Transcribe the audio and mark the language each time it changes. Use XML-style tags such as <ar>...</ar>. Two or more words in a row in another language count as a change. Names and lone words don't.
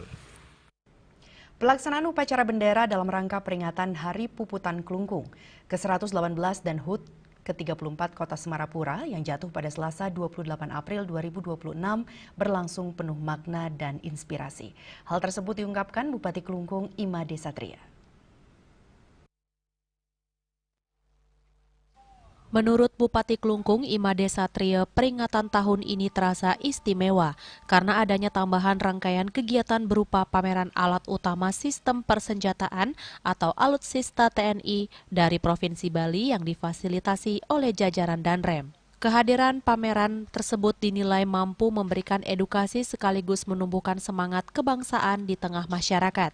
<id>Pelaksanaan upacara bendera dalam rangka peringatan Hari Puputan Kelungkung ke-118 dan HUT ke-34 Kota Semarapura yang jatuh pada Selasa 28 April 2026 berlangsung penuh makna dan inspirasi. Hal tersebut diungkapkan Bupati Kelungkung Imade Satria. Menurut Bupati Kelungkung Imade Satria, peringatan tahun ini terasa istimewa karena adanya tambahan rangkaian kegiatan berupa pameran alat utama sistem persenjataan atau alutsista TNI dari Provinsi Bali yang difasilitasi oleh jajaran Danrem. Kehadiran pameran tersebut dinilai mampu memberikan edukasi sekaligus menumbuhkan semangat kebangsaan di tengah masyarakat.</id>